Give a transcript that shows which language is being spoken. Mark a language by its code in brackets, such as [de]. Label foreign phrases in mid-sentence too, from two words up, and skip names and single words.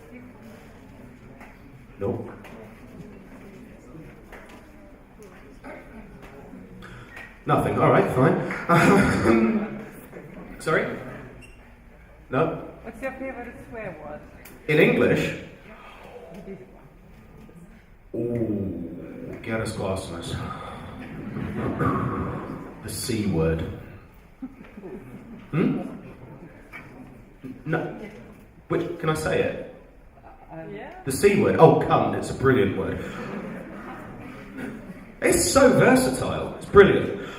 [en] Nope. Nothing. All right, fine. Sorry? No? What's your favorite swear word? In English? Ooh, [lt] Geras klausimas. [en] The C word. No. Which, can I say it? Yeah. The C word. Oh, cunt. It's a brilliant word. It's so versatile. It's brilliant.